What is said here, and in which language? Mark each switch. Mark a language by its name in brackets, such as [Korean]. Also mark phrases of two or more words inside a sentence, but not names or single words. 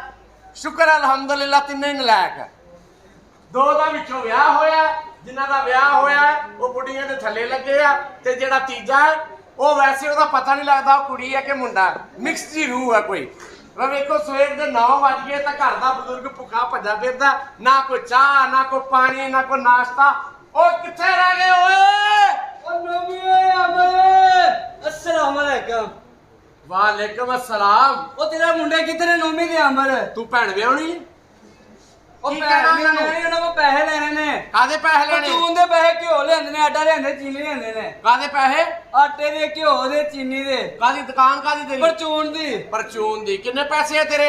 [Punjabi] شکر الحمدللہ تنّے نالائق ہے۔ 2 دا وچوں ویاہ ہویا، جنہاں دا ویاہ ہویا وہ بڈھیاں دے تھلے لگے آ تے جیہڑا تیجا ہے وہ ویسے اوہدا پتہ نہیں لگدا وہ کڑی ہے کہ منڈا، مکس جی روح ہے کوئی. ویکھو سویر کے 9 بج گئے تو گھر کا بزرگ بھکھا بھجا پھردا، نہ کوئی چاہ نہ کوئی پانی نہ کوئی ناشتہ. او کتھے رہ گئے [Arabic] السلام علیکم. وعلیکم السلام. [Punjabi] او تیرا منڈا کدھر ہے نومی دے امر? تو بھین ویاہنی او پیسے کو پیسے لینے نے. کادے پیسے لینے? پرچون دے پیسے گھیو لیندے نے، آٹا لیندے، چینی لیندے نے. کادے پیسے? آٹے دے، گھیو دے، چینی دے. کادی دکان کادی تیری? پرچون دی. پرچون دی۔ کنے پیسے ہے تیرے?